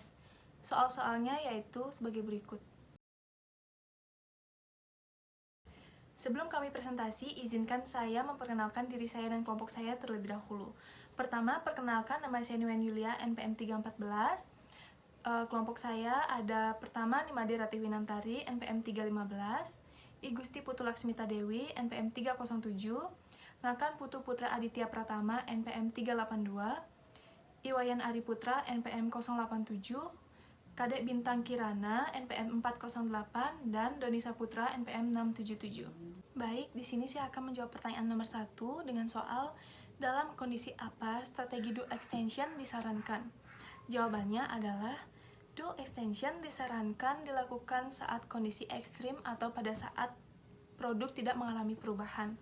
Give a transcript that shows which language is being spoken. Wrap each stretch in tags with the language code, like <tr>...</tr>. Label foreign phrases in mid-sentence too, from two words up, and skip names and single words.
<id>Soal-soalnya yaitu sebagai berikut. Sebelum kami presentasi, izinkan saya memperkenalkan diri saya dan kelompok saya terlebih dahulu. Pertama, perkenalkan nama saya Niwen Yulia, NPM 314. Kelompok saya ada pertama Nimade Ratiwinantari, NPM 315. I Gusti Putu Laksmita Dewi, NPM 307, Ngakan Putu Putra Aditya Pratama, NPM 382, Iwayan Ari Putra, NPM 087, Kadek Bintang Kirana, NPM 408, dan Doni Saputra, NPM 677. Baik, di sini saya akan menjawab pertanyaan nomor 1 dengan soal dalam kondisi apa strategi</id> <en>dual extension</en> <id>disarankan. Jawabannya adalah</id> <en>dual extension</en> <id>disarankan dilakukan saat kondisi ekstrim atau pada saat produk tidak mengalami perubahan.</id>